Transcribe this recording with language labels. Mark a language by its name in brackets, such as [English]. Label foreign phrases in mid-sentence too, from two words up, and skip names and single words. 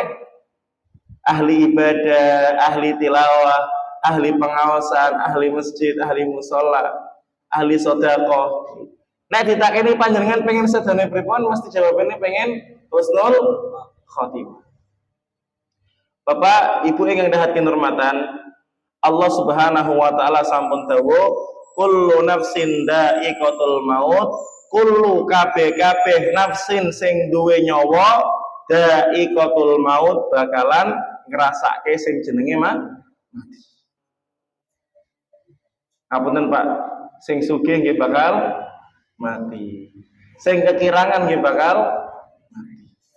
[Indonesian] Ahli ibadah, ahli tilawah, ahli pengawasan, ahli masjid, ahli mushola, ahli sedekah. [Javanese] Nek ditakeni panjenengan pengen sedane pripun mesti jawabannya pengen [Arabic] حسن الخاتمة. [Javanese] Bapak, Ibu ingkang dahaken hormatan, Allah [Arabic] سبحانه وتعالى [Javanese] sampun dawuh, [Arabic] كل نفس ذائقة الموت, [Javanese] kullu kabeh nafsin sing duwe nyawa [Arabic] ذائقة الموت [Javanese] bakalan ngrasake sing jenenge mati. Ngapunten Pak, sing sugih nggih bakal mati. Sing kekirangan nggih bakal mati.